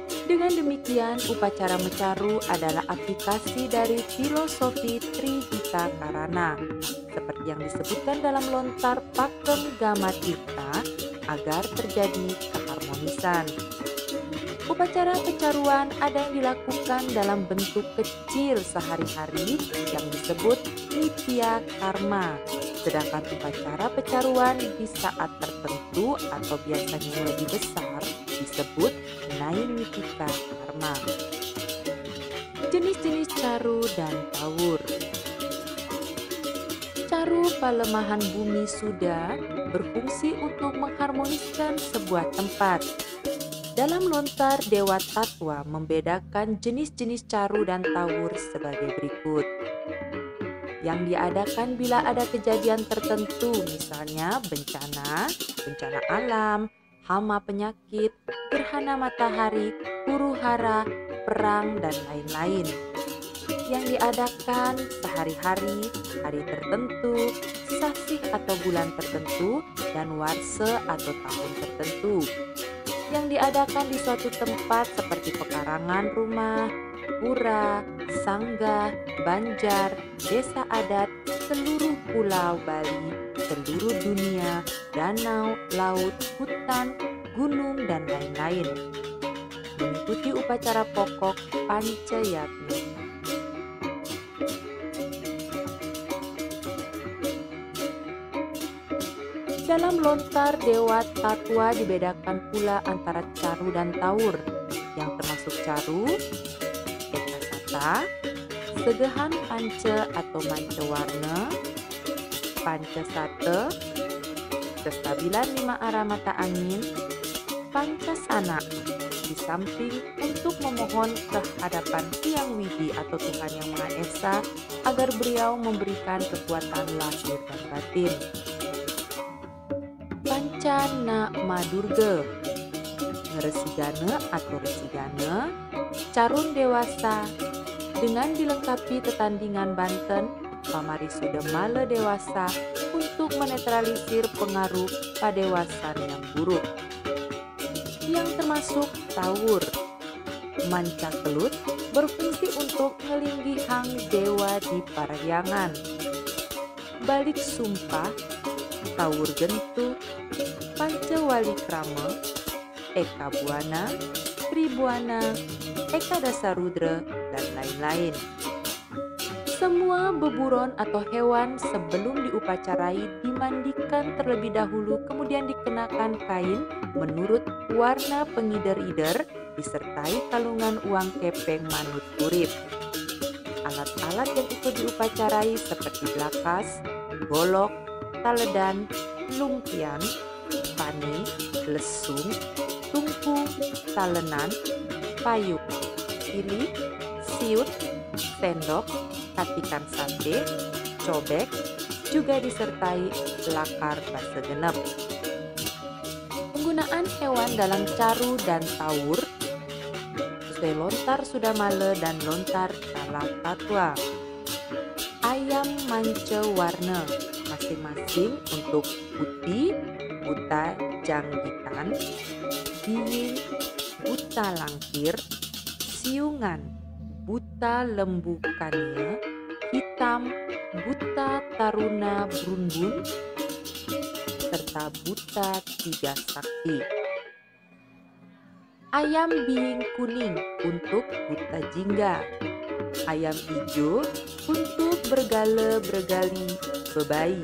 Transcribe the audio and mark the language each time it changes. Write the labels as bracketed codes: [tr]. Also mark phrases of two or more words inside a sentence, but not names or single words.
[id] Dengan demikian, upacara mecaru adalah aplikasi dari filosofi Trihita Karana, seperti yang disebutkan dalam lontar Pakem Gama Tirta, agar terjadi keharmonisan. Upacara pecaruan ada yang dilakukan dalam bentuk kecil sehari-hari yang disebut nitya karma, sedangkan upacara pecaruan di saat tertentu atau biasanya yang lebih besar disebut naimittika karma. Jenis-jenis caru dan tawur. Caru pelemahan bumi suda berfungsi untuk mengharmoniskan sebuah tempat. Dalam lontar Dewa Tatwa membedakan jenis-jenis caru dan tawur sebagai berikut. Yang diadakan bila ada kejadian tertentu, misalnya bencana alam, hama penyakit, gerhana matahari, huru-hara, perang, dan lain-lain. Yang diadakan sehari-hari, hari tertentu, sasih atau bulan tertentu, dan warse atau tahun tertentu. Yang diadakan di suatu tempat seperti pekarangan rumah, pura, sangga, banjar, desa adat, seluruh pulau Bali, seluruh dunia, danau, laut, hutan, gunung, dan lain-lain. Mengikuti upacara pokok Pancayatmi. Dalam lontar Dewa Tatwa dibedakan pula antara caru dan tawur, yang termasuk caru, ekasata, segehan panca atau manca warna, panca sate, kestabilan 5 arah mata angin, panca sana, di samping untuk memohon kehadapan Hyang Widi atau Tuhan Yang Maha Esa agar beliau memberikan kekuatan lahir dan batin. Pancana Madurga, Resigana atau Resigana, Carun Dewasa, dengan dilengkapi tetandingan Banten, Pamarisuda Mala Dewasa untuk menetralisir pengaruh padewasan yang buruk. Yang termasuk tawur, manca kelut berfungsi untuk ngelinggi hang dewa di parahyangan. Balik sumpah, tawur gentu, panca wali krama, eka buana, tribuana, eka dasarudra, dan lain-lain. Semua beburon atau hewan sebelum diupacarai dimandikan terlebih dahulu, kemudian dikenakan kain menurut warna pengider-ider disertai kalungan uang kepeng manut urip. Alat-alat yang ikut diupacarai seperti blakas, golok, taledan, lumpian, pani, lesung, tungku, talenan, payung, pilih, siut, sendok, katikan sate, cobek, juga disertai lakar basa genep. Penggunaan hewan dalam caru dan tawur sesuai lontar Sudamala dan lontar Kala Tatwa. Ayam manca warna masing-masing untuk putih, buta janggitan, biing, buta langkir, siungan, buta lembukannya, hitam, buta taruna brunbun, serta buta tiga sakti. Ayam biing kuning untuk buta jingga. Ayam hijau untuk bergala-bergali bebayi.